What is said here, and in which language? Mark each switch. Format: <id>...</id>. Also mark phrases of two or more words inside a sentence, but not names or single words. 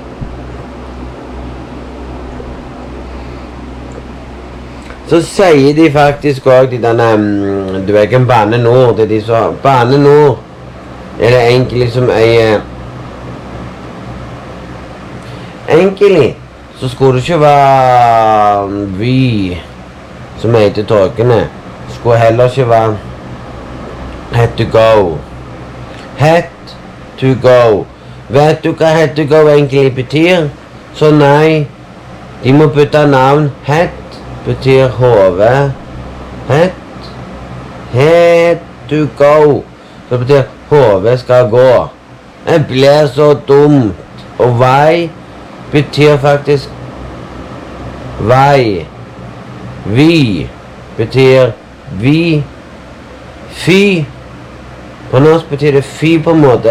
<no>Så sier de faktisk også de denne, du vet ikke en Bane Nord, det de sa, Bane Nord er det egentlig som eier. Egentlig så skulle det ikke være vi som heter togene. Det skulle heller ikke være</no> <en>had to go. Had to go.</en> <no>Vet du hva</no> <en>had to go</en> <no>egentlig betyr? Så nei, de må bytte navn. Had betyr hode.</no> <en>Had to go.</en> <no>Så det betyr hode skal gå. Det blir så dumt. Og vei betyr faktisk vei. Vi betyr vi. Fy. På norsk betyr det fy på en måte.</no>